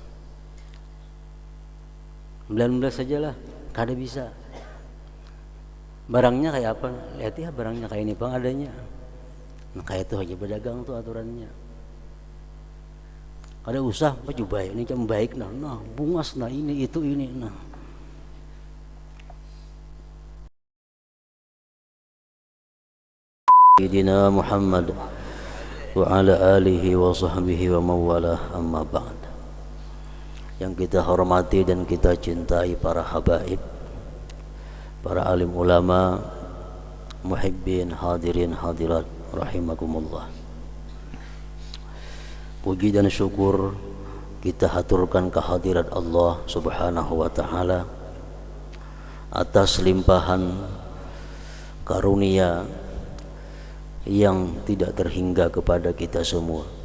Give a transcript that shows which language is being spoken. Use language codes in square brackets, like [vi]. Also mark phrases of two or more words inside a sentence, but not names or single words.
[bjn] 19 saja lah, kada bisa. Barangnya kayak apa? Lihat ya, barangnya kayak ini bang adanya. Nah kayak itu aja pedagang tuh aturannya. Kada usah baju baik, ini jam baik nah bungas nah ini itu ini nah. [ar] سيدنا محمد وعلى آله وصحبه وموالاه أما بعد. [id] Yang kita hormati dan kita cintai para habaib, para alim ulama, muhibbin, hadirin hadirat rahimakumullah. Puji dan syukur kita haturkan kehadirat Allah [ar] سبحانه وتعالى [id] atas limpahan karunia yang tidak terhingga kepada kita semua.